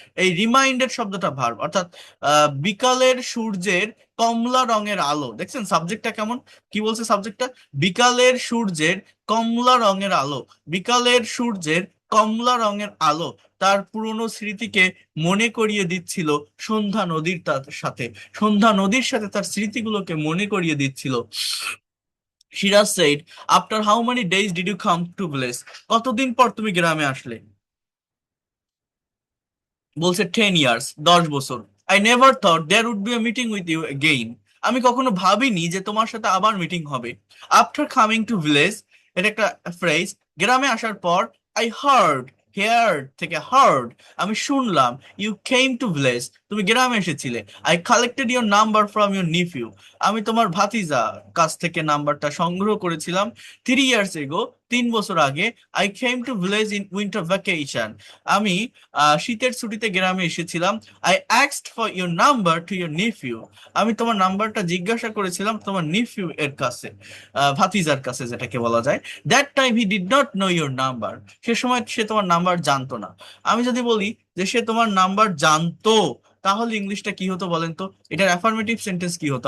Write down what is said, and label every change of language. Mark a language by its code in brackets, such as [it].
[bn] এই রিমাইন্ডেড শব্দটা ভার্ব, অর্থাৎ বিকালের সূর্যের কমলা রঙের আলো, দেখছেন সাবজেক্টটা কেমন, কি বলছে সাবজেক্টটা, বিকালের সূর্যের কমলা রঙের আলো, বিকালের সূর্যের কমলা রঙের আলো তার পুরনো স্মৃতিকে মনে করিয়ে দিচ্ছিল সন্ধ্যা নদীর সাথে, সন্ধ্যা নদীর সাথে তার স্মৃতিগুলোকে মনে করিয়ে দিচ্ছিল। [en] Siraj said, after how many days did you come to village? [bn] কতদিন পর তুমি গ্রামে আসলে? বলছে [en] 10 years, [bn] 10 বছর। [en] I never thought there would be a meeting with you again. [bn] আমি কখনো ভাবিনি যে তোমার সাথে আবার মিটিং হবে। [en] After coming to village, [bn] এটা একটা ফ্রেজ, গ্রামে আসার পর, I heard, heard থেকে heard, আমি শুনলাম, [en] you came to village, [bn] তুমি গ্রামে এসেছিলে। [en] I collected your number from your nephew, [bn] আমি তোমার ভাতিজা কাছ থেকে নাম্বারটা সংগ্রহ করেছিলাম। [en] 3 years ago, [bn] 3 বছর আগে, [en] I came to village in winter vacation, [bn] আমি শীতের ছুটিতে গ্রামে এসেছিলাম। [en] I asked for your number to your nephew, [bn] আমি তোমার নাম্বারটা জিজ্ঞাসা করেছিলাম তোমার নিফিউ এর কাছে, ভাতিজার কাছে যেটাকে বলা যায়। [en] that time he did not know your number, [bn] সে সময় সে তোমার নাম্বার জানতো না। আমি যদি বলি যে সে তোমার নাম্বার জানতো, তাহলে ইংলিশটা কি হতো বলেন তো, এটার অ্যাফার্মেটিভ সেন্টেন্স কি হতো?